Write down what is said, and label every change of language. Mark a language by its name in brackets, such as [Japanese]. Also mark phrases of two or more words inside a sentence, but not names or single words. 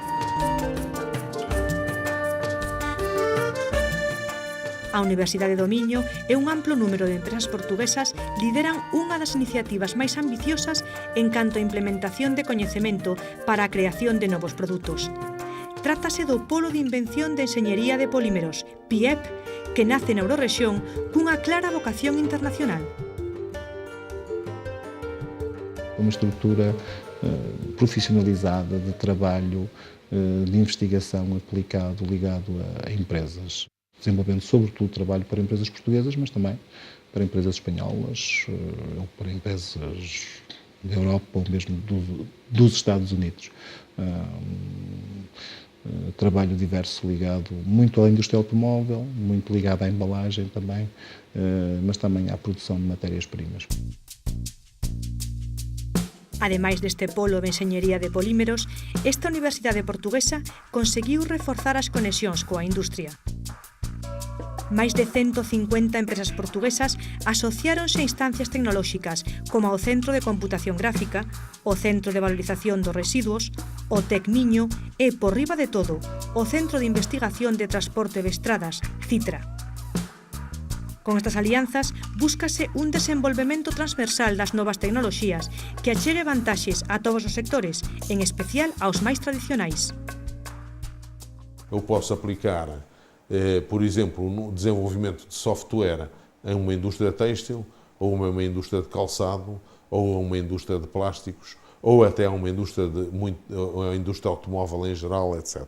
[Galician] A Universidade do Miño e un amplo número de empresas portuguesas lideran unha das iniciativas máis ambiciosas en canto a implementación de coñecemento para a creación de novos produtos. Trátase do Polo de Invención de Enxeñería de Polímeros, PIEP, que nace na Eurorrexión cunha clara vocación internacional. [Portuguese] Uma estrutura profissionalizada de trabalho de investigação aplicado, ligado a empresas, desenvolvendo sobretudo trabalho para empresas portuguesas, mas também para empresas espanholas, ou para empresas da Europa ou mesmo dos Estados Unidos. Trabalho diverso ligado muito à indústria automóvel, muito ligado à embalagem também, mas também à produção de matérias-primas. [Galician] Ademais deste polo de enxeñería de polímeros, esta universidade portuguesa conseguiu reforzar as conexións coa industria. Máis de 150 empresas portuguesas asociáronse a instancias tecnolóxicas como o Centro de Computación Gráfica, o Centro de Valorización dos Residuos, o Tecmiño e, por riba de todo, o Centro de Investigación de Transporte de Estradas, CITRA. Con estas alianzas, búscase un desenvolvemento transversal das novas tecnoloxías que achegue vantaxes a todos os sectores, en especial aos máis tradicionais. [Portuguese] Eu posso aplicar, por exemplo, no desenvolvimento de software em uma indústria têxtil, ou uma indústria de calçado, ou uma indústria de plásticos, ou até uma indústria a indústria automóvel em geral, etc.